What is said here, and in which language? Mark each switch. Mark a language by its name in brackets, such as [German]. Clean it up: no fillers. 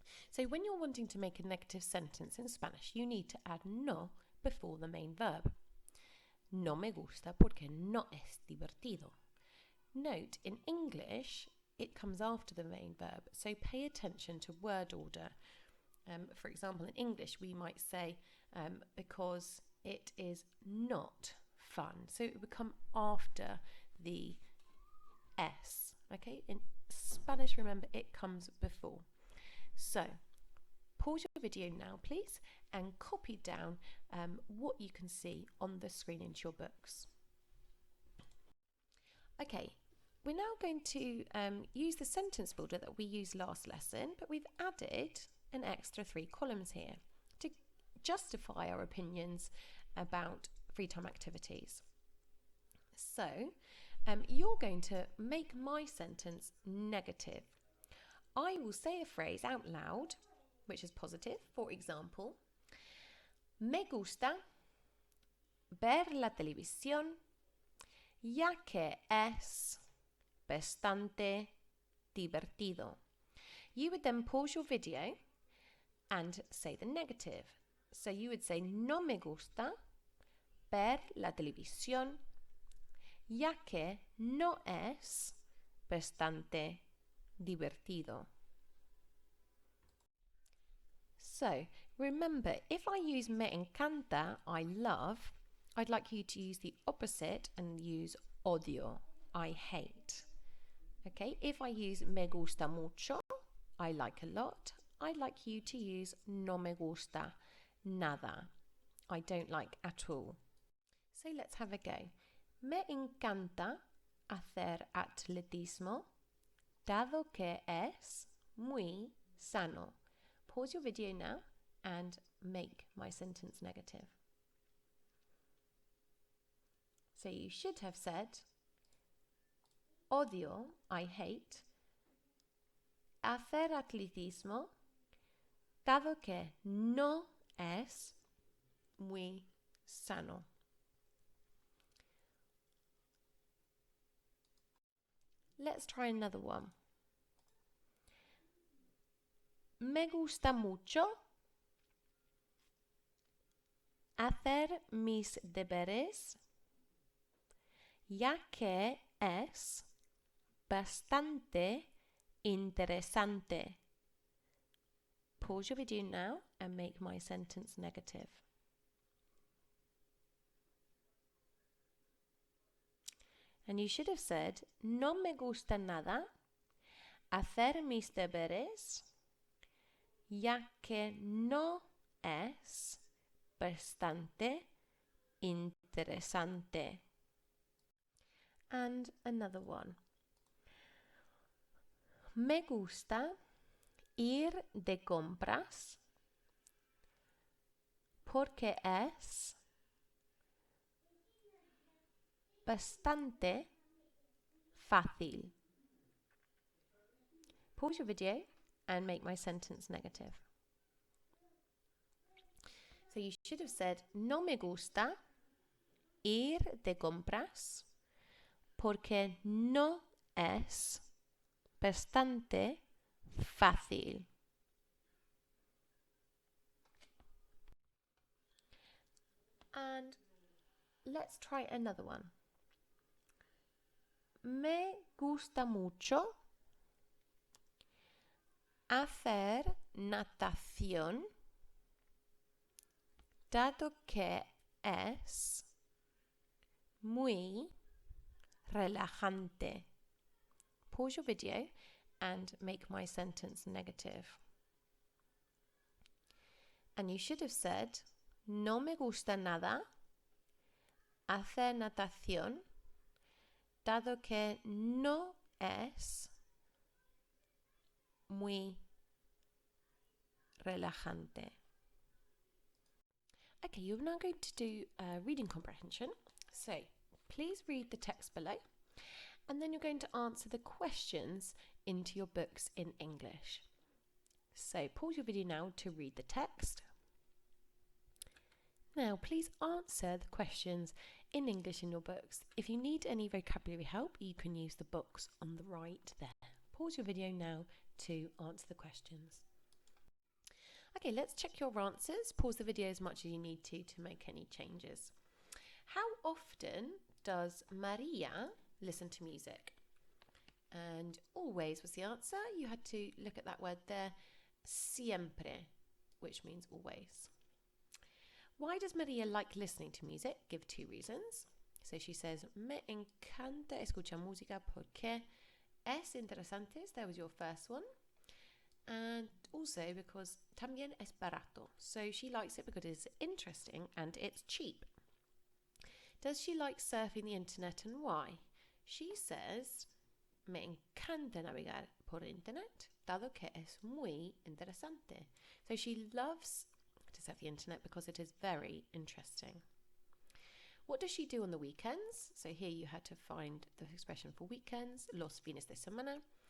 [English] So when you're wanting to make a negative sentence in Spanish, you need to add no before the main verb. [Spanish] No me gusta porque no es divertido. [English] Note, in English, it comes after the main verb, so pay attention to word order. For example, in English, we might say, because it is not fun. So it would come after the S. Okay? In Spanish, remember, it comes before. So, pause your video now, please, and copy down what you can see on the screen into your books. Okay, we're now going to use the sentence builder that we used last lesson, but we've added an extra 3 columns here to justify our opinions about free time activities. So, you're going to make my sentence negative. I will say a phrase out loud, which is positive. For example, [Spanish] me gusta ver la televisión ya que es bastante divertido. [English] You would then pause your video and say the negative. So you would say, [Spanish] no me gusta ver la televisión ya que no es bastante divertido. [English] So remember, if I use [Spanish] me encanta, [English] I love, I'd like you to use the opposite and use odio, I hate. Okay, if I use [Spanish] me gusta mucho, [English] I like a lot, I'd like you to use [Spanish] no me gusta nada, [English] I don't like at all. So let's have a go. [Spanish] Me encanta hacer atletismo, dado que es muy sano. [English] Pause your video now and make my sentence negative. So you should have said, [Spanish] odio, [English] I hate, [Spanish] hacer atletismo, dado que no es muy sano. [English] Let's try another one. [Spanish] Me gusta mucho hacer mis deberes, ya que es bastante interesante. [English] Pause your video now and make my sentence negative. And you should have said, [Spanish] no me gusta nada hacer mis deberes, ya que no es bastante interesante. [English] And another one. [Spanish] Me gusta ir de compras porque es bastante fácil. [English] Pause your video and make my sentence negative. So you should have said, [Spanish] no me gusta ir de compras porque no es bastante fácil. [English] And let's try another one. [Spanish] Me gusta mucho hacer natación, dado que es muy relajante. [English] Pause your video and make my sentence negative. And you should have said, [Spanish] no me gusta nada hacer natación, dado que no es muy relajante. [English] Okay, you're now going to do reading comprehension. So please read the text below, and then you're going to answer the questions into your books in English. So pause your video now to read the text. Now please answer the questions in English in your books. If you need any vocabulary help, you can use the box on the right there. Pause your video now to answer the questions. Okay, let's check your answers. Pause the video as much as you need to make any changes. How often does Maria listen to music? And always was the answer. You had to look at that word there, siempre, which means always. Why does Maria like listening to music? Give 2 reasons. So she says, [Spanish] me encanta escuchar música porque es interesante. [English] That was your first one. And also because [Spanish] también es barato. [English] So she likes it because it's interesting and it's cheap. Does she like surfing the internet and why? She says, [Spanish] me encanta navegar por internet, dado que es muy interesante. [English] So she loves to surf the internet because it is very interesting. What does she do on the weekends? So here you had to find the expression for weekends, [Spanish] los fines de semana.